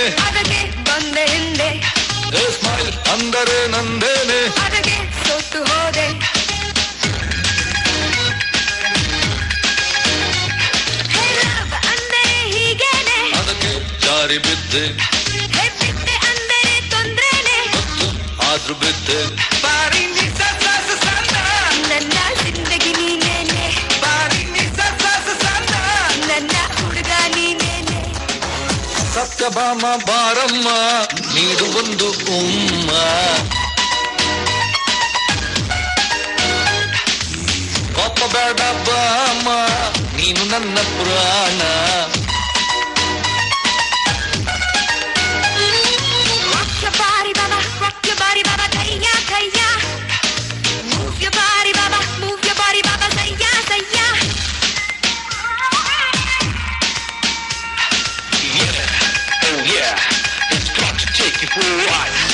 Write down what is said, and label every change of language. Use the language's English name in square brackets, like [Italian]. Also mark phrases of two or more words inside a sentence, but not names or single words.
[Kannada] ಅದಕ್ಕೆ ಬಂದೆ ಹಿಂದೆ ಯೇ ಸ್ಮೈಲ್ ಅಂದರೆ ನಂದೇನೆ ಅದಕ್ಕೆ ಸೋತು ಹೋದೆ. ಹೇ ಲವ್ ಅಂದರೆ ಹೀಗೇನೆ ಅದಕ್ಕೆ ಜಾರಿ ಬಿದ್ದೆ ಹೇ ಬಿಟ್ಟೆ ಅಂದರೆ ತೊಂದ್ರೆನೆ ಮತ್ತು ಆದ್ರೂ ಬಿದ್ದೆ ಬಾರಿ ನಿಸ ಸಸ ಸಣ್ಣ ನನ್ನ ಜಿಂದಗಿ ನೀನೇನೆ ಬಾರಿ ನಿಸ ಸಸ ಸಣ್ಣ ನನ್ನ ಹುಡುಗ ನೀನೇನೆ. ಸತ್ಯಭಾಮ ಬಾರಮ್ಮ ನೀಡು ಒಂದು ಉಮ್ಮ ಕೋಪಬೇಡ ಬಾಮ ನೀನು ನನ್ನ ಪುರಾಣ [English] Rock your body, baba, rock your body, baba, thaya, thaya. Move your body, baba, move your body, baba, thaya, thaya. Yeah, oh yeah, it's got to take you for a ride.